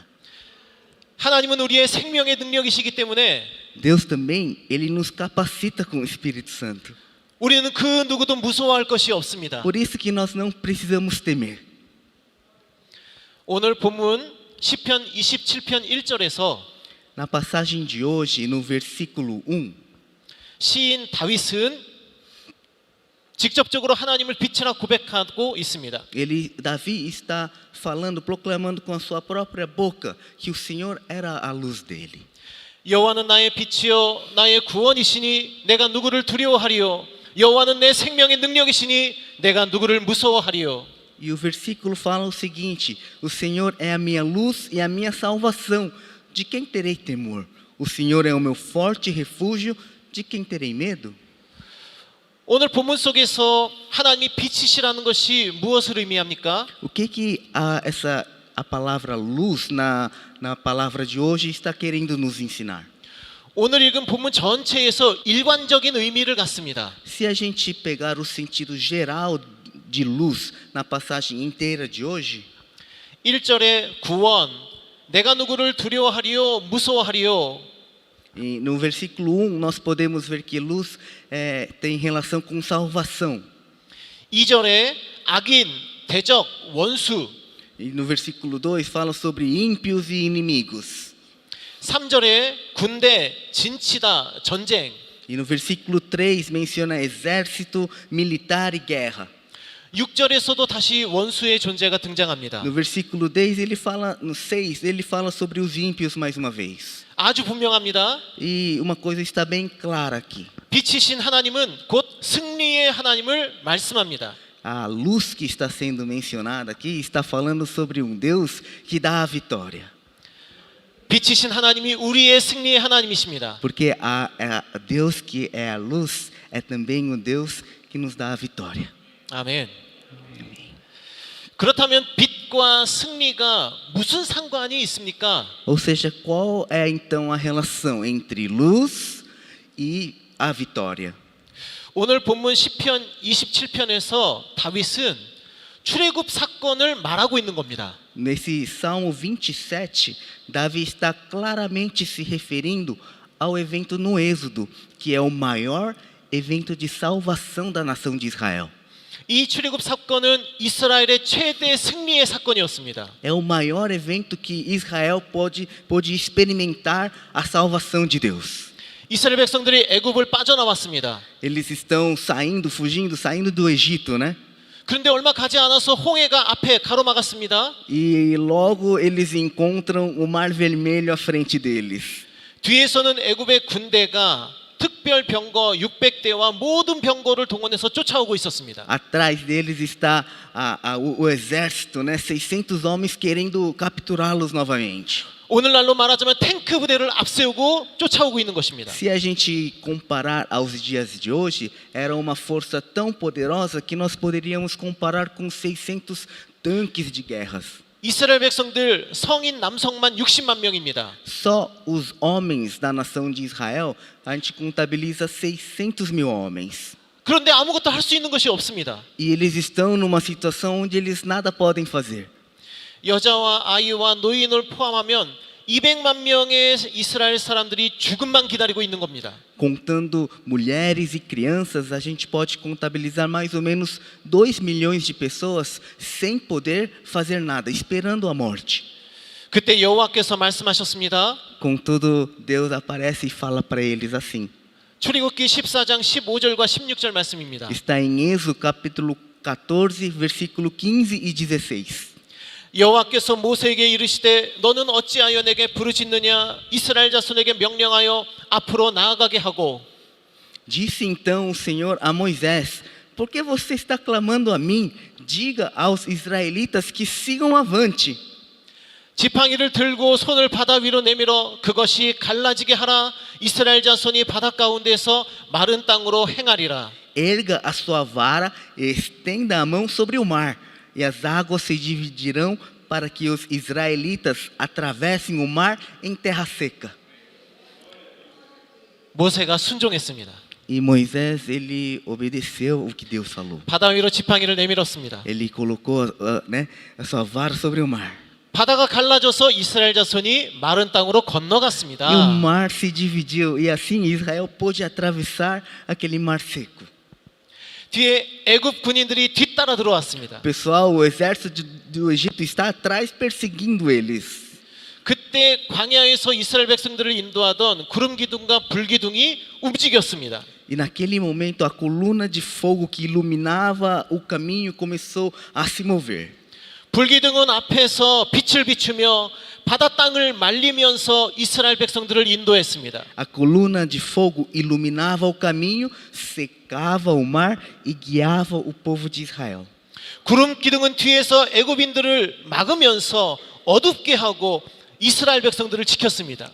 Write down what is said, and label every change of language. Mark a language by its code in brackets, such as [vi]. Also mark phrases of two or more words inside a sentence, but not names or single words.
[ko] 하나님은 우리의 생명의 능력이시기 때문에 [pt] Deus também, ele nos capacita com o Espírito Santo. [ko] 우리는 그 누구도 무서워할 것이 없습니다. [pt] Por isso que nós não precisamos temer. [ko] 오늘 본문 시편 27편 1절에서 [pt] Na passagem de hoje, no versículo 1, [ko] 시인 다윗은 직접적으로 하나님을 빛이라 고백하고 있습니다. [pt] Davi está falando, proclamando com a sua própria boca que o Senhor era a luz dele. [ko] 여호와는 나의 빛이요 나의 구원이시니 내가 누구를 두려워하리요 여호와는 내 생명의 능력이시니 내가 누구를 무서워하리요. [pt] E o versículo fala o seguinte: o Senhor é a minha luz e a minha salvação, de quem terei temor? O Senhor é o meu forte refúgio, de quem terei medo? [ko] 오늘 본문 속에서 하나님이 빛이시라는 것이 무엇을 의미합니까? [pt] O que a palavra luz na palavra de hoje está querendo nos ensinar? [ko] 오늘 읽은 본문 전체에서 일관적인 의미를 갖습니다. [pt] Se a gente pegar o sentido geral de luz na passagem inteira de hoje, [ko] 1절에 구원, 내가 누구를 두려워하리요 무서워하리요. [pt] e no versículo 1 nós podemos ver que luz tem relação com salvação. [ko] 2절에 악인, 대적, 원수. [pt] E no versículo 2 fala sobre ímpios e inimigos. [ko] 3절에 군대, 진치다, 전쟁. [pt] E no versículo 3 menciona exército, militar e guerra. [ko] 6절에서도 다시 원수의 존재가 등장합니다. [pt] No versículo 10 ele fala, no 6 ele fala sobre os ímpios mais uma vez. [ko] 아주 분명합니다. [pt] E uma coisa está bem clara aqui. [ko] 빛이신 하나님은 곧 승리의 하나님을 말씀합니다. [pt] A luz que está sendo mencionada aqui está falando sobre um Deus que dá a vitória. [ko] 빛이신 하나님이 우리의 승리의 하나님이십니다. [pt] Porque a Deus que é a luz é também o Deus que nos dá a vitória. [ko] 아멘. 그렇다면 빛과 승리가 무슨 상관이 있습니까? [pt] Ou seja, qual é então a relação entre luz e a vitória? [ko] 오늘 본문 시편 27편에서 다윗은 출애굽 사건을 말하고 있는 겁니다. [pt] Nesse Salmo 27, Davi está claramente se referindo ao evento no Êxodo, que é o maior evento de salvação da nação de Israel. [ko] 이 출애굽 사건은 이스라엘의 최대 승리의 사건이었습니다. [pt] É o maior evento que Israel pôde experimentar a salvação de Deus. [ko] 이스라엘 백성들이 애굽을 빠져나왔습니다. [pt] Eles estão saindo do Egito, né? [ko] 그런데 얼마 가지 않아서 홍해가 앞에 가로막았습니다. [pt] E logo eles encontram o Mar Vermelho à frente deles. [ko] 뒤에서는 애굽의 군대가 특별 병거 600대와 모든 병거를 동원해서 쫓아오고 있었습니다. [pt] Atrás deles está o exército, né? 600 homens querendo capturá-los novamente. [ko] 오늘날로 말하자면 탱크 부대를 앞세우고 쫓아오고 있는 것입니다. [pt] Se a gente comparar aos dias de hoje, era uma força tão poderosa que nós poderíamos comparar com 600 tanques de guerras. [ko] 이스라엘 백성들 성인 남성만 60만 명입니다. [pt] Só os homens da nação de Israel, a gente contabiliza 600 mil homens. [ko] 그런데 아무것도 할 수 있는 것이 없습니다. [pt] E eles estão numa situação onde eles nada podem fazer. [ko] 여자와 아이와 노인을 포함하면 200만 명의 이스라엘 사람들이 죽음만 기다리고 있는 겁니다. [pt] Contando mulheres e crianças, a gente pode contabilizar mais ou menos 2 milhões de pessoas sem poder fazer nada, esperando a morte. [ko] 그때 여호와께서 말씀하셨습니다. [pt] Contudo, Deus aparece e fala para eles assim. [ko] 출애굽기 14장 15절과 16절 말씀입니다. [pt] Está em Êxodo capítulo 14, versículo 15 e 16. [ko] 여호와께서 모세에게 이르시되 너는 어찌하여 내게 부르짖느냐 이스라엘 자손에게 명령하여 앞으로 나아가게 하고 [pt] Disse então o Senhor a Moisés: Por que você está clamando a mim? Diga aos israelitas que sigam avante. [ko] 지팡이를 들고 손을 바다 위로 내밀어 그것이 갈라지게 하라 이스라엘 자손이 바다 가운데서 마른 땅으로 행하리라. [pt] Erga a sua vara e estenda a mão sobre o mar, e as águas se dividirão para que os israelitas atravessem o mar em terra seca. [ko] 모세가 순종했습니다. [pt] E Moisés, ele obedeceu o que Deus falou. [ko] 바다 위로 지팡이를 내밀었습니다. [pt] Ele colocou a sua vara sobre o mar. [ko] 바다가 갈라져서 이스라엘 자손이 마른 땅으로 [pt] E o [ko] 건너갔습니다. [pt] mar se dividiu, e assim Israel pôde atravessar aquele mar seco. [ko] 뒤에 애굽 군인들이 뒤따라 들어왔습니다. [pt] Pessoal, o exército do Egito está atrás perseguindo eles. [ko] 그때 광야에서 이스라엘 백성들을 인도하던 구름 기둥과 불 기둥이 움직였습니다. [pt] E naquele momento a coluna de fogo que iluminava o caminho começou a se mover. [ko] 불 기둥은 앞에서 빛을 비추며 바다 땅을 말리면서 이스라엘 백성들을 인도했습니다. [pt] A coluna de fogo iluminava o caminho, secava o mar e guiava o povo de Israel. [ko] 구름 기둥은 뒤에서 애굽인들을 막으면서 어둡게 하고 이스라엘 백성들을 지켰습니다.